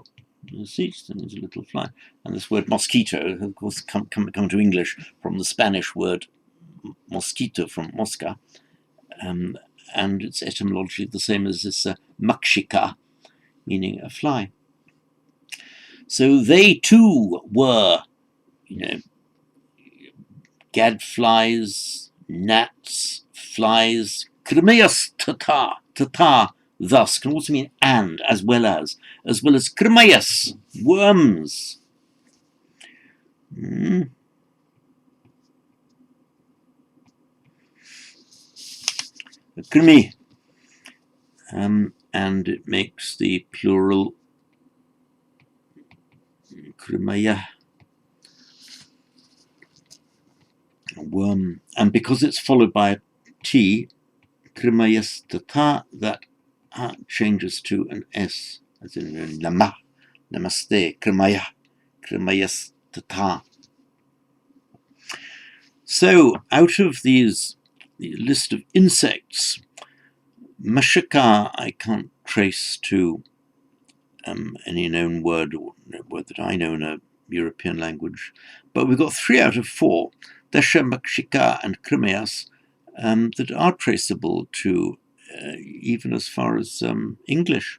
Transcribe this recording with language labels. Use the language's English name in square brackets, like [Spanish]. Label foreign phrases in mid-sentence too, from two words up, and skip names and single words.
[English] You see, there's a little fly. And this word mosquito, of course, come to English from the Spanish word mosquito, from mosca. And it's etymologically the same as this makshika, meaning a fly. So they too were, gadflies, gnats, flies. [Sanskrit] कृमयस् तथा, [English] thus can also mean and, as well as krimeas, worms. Krimi. And it makes the plural krimaya, worm. And because it's followed by a T, [Sanskrit] कृमयस् तथा, [English] that changes to an S, as in lama, namaste, [Sanskrit] कृमयः, कृमयस् तथा. [English] So out of the list of insects, mashika I can't trace to any known word or word that I know in a European language, but we've got 3 out of 4, Desha, Makshika and Krimeas, that are traceable to even as far as English.